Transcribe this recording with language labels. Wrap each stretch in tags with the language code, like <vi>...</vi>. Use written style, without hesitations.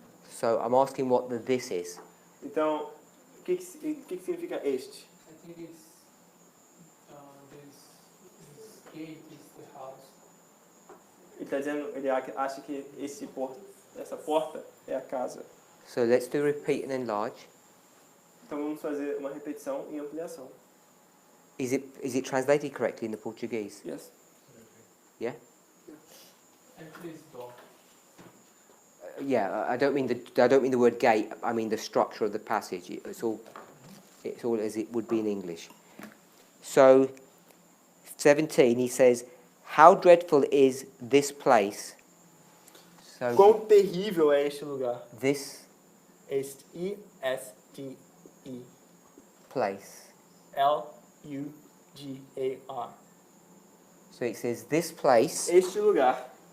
<en>So I'm asking what the this is.</en> <pt>Então, o que significa este?</pt> <en>I think it's this gate is the house.</en> <pt>Ele está dizendo, ele acha que essa porta é a casa.</pt> <en>So let's do repeat and enlarge.</en> <pt>Então vamos fazer uma repetição e ampliação.</pt> <en>Is it translated correctly in the Portuguese? Yes. Yeah? Actually, it's door. Yeah, I don't mean the word gate. I mean the structure of the passage. It's all as it would be in English. So 17, he says, "How dreadful is this place?" So</en> <pt>Quão terrível é este lugar?</pt> <en>this</en> <pt>Este E-S-T-E.</pt> <en>place.</en> <pt>L-U-G-A-R.</pt> <en>So it says this place</en> <pt>Este lugar</pt>